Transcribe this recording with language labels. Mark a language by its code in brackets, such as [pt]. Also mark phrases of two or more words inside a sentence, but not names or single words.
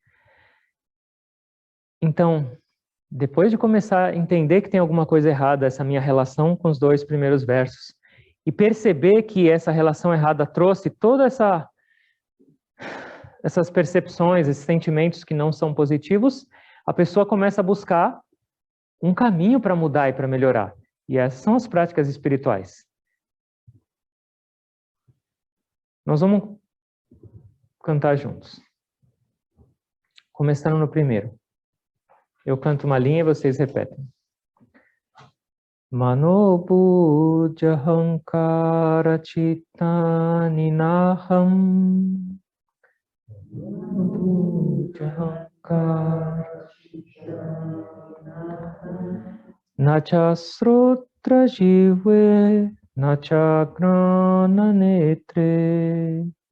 [pt] Então, depois de começar a entender que tem alguma coisa errada, essa minha relação com os 2 primeiros versos, e perceber que essa relação errada trouxe toda essas percepções, esses sentimentos que não são positivos, a pessoa começa a buscar um caminho para mudar e para melhorar. E essas são as práticas espirituais. Nós vamos cantar juntos. Começando no primeiro. Eu canto uma linha e vocês repetem. [sa] मनोबुद्ध्यहङ्कार चित्तानि नाहं. मनोबुद्ध्यहङ्कार न च श्रोत्र जिह्वे न च घ्राण नेत्रे.